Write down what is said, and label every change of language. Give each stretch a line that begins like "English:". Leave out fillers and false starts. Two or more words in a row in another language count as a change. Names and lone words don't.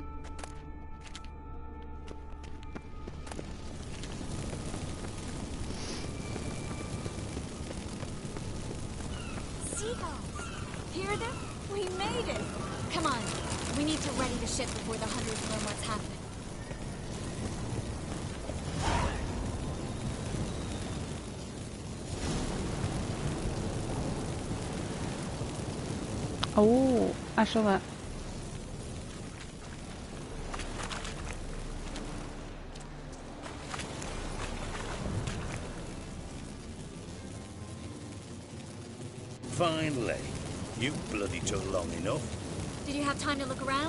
English: Seagulls! Hear them? We made it! Come on, we need to ready the ship before the hunters learn what's happening.
Norwegian: Oh, jeg skjønner.
English: Finally. You bloody took long enough. Did you have time to look around?